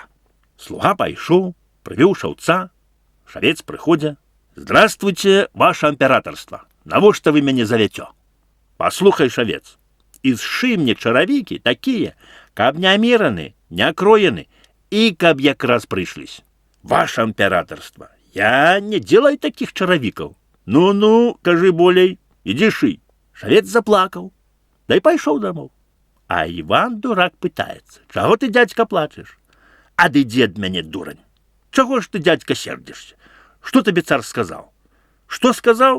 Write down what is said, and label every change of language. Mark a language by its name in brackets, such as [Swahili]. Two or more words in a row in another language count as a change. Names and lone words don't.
[Belarusian] Слуга пайшоў, прывёў шаўца. Шавец прыходзя: [Russian] здравствуйте, ваше императорство. [Belarusian] Навошта вы мяне завяцё? Паслухай, шавец, і зшы мне чаравікі такія, каб не мераны, не кроены і каб якраз прыйшліся. [Russian] Ваше императорство, я не делаю таких чаравікаў. [Belarusian] Ну, кажы болей, ідзі шый. Шавец заплакаў, дай пайшоў дамоў. А Іван, дурак, пытаецца: чаго ты, дядька, плачаш? Адыдзі ад мяне, дурань. Чаго ж ты, дядька, сердзішся? Што табе цар сказаў? Што сказаў?